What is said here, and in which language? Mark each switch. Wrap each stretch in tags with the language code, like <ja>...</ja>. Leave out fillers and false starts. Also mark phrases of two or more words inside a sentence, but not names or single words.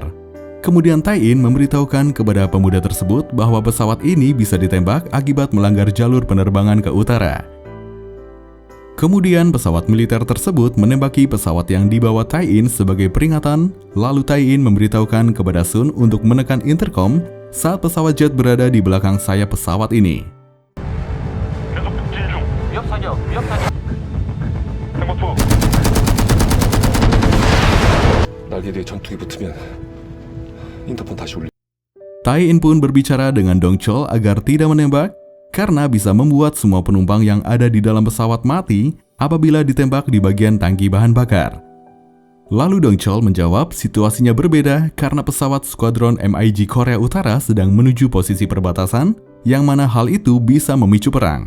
<id>Kemudian Tai-in memberitahukan kepada pemuda tersebut bahwa pesawat ini bisa ditembak akibat melanggar jalur penerbangan ke utara. Kemudian pesawat militer tersebut menembaki pesawat yang dibawa Tai-in sebagai peringatan, lalu Tai-in memberitahukan kepada Sun untuk menekan intercom saat pesawat jet berada di belakang sayap pesawat ini.</id> <ko>계속 북진 중. 위협 사격. 행보투. 날개 뒤에 전투기 붙으면 인터폰 다시 올리.</ko> <id>Tai-in pun berbicara dengan Dongchol agar tidak menembak karena bisa membuat semua penumpang yang ada di dalam pesawat mati apabila ditembak di bagian tangki bahan bakar. Lalu Dongchol menjawab situasinya berbeda karena pesawat skuadron MiG Korea Utara sedang menuju posisi perbatasan yang mana hal itu bisa memicu perang.</id>